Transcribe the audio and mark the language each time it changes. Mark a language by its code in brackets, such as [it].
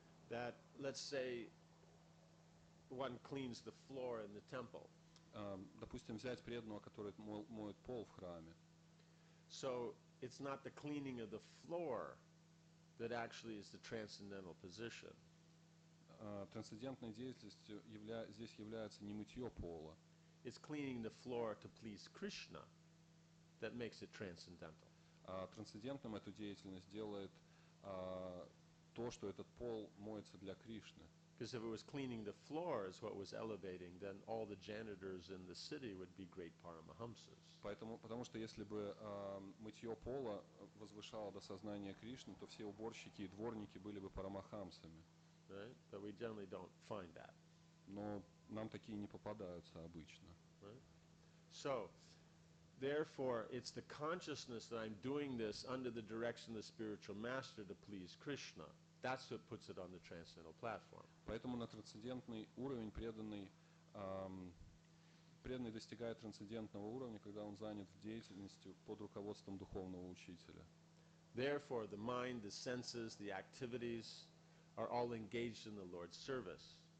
[en] That, let's say, one cleans the floor in the temple. [ru] Допустим, взять преданного, который моет пол в храме. [en] So it's not the cleaning of the floor that actually is the transcendental position. [ru] Трансцендентной деятельностью здесь является не мытье пола. [en] It's cleaning the floor to please Krishna that makes it transcendental. [ru] Трансцендентным эту деятельность делает то, что этот пол моется для Кришны. [en] Because if it was cleaning the floors what was elevating, then all the janitors in the city would be great Paramahamsas. [ru] Потому что если бы мытье пола возвышало до сознания Кришны, то все уборщики и дворники были бы парамахамсами. [en] Right? But we generally don't find that. [ru] Но нам такие не попадаются обычно. [en] Right? So, therefore, it's the consciousness that I'm doing this under the direction of the spiritual master to please Krishna. That's what puts it on the transcendental platform. [ru] Поэтому на трансцендентный уровень преданный преданный достигает трансцендентного уровня, когда он занят в деятельности под руководством духовного учителя. [en] Therefore, the mind, the senses, the activities are all engaged in the Lord's service.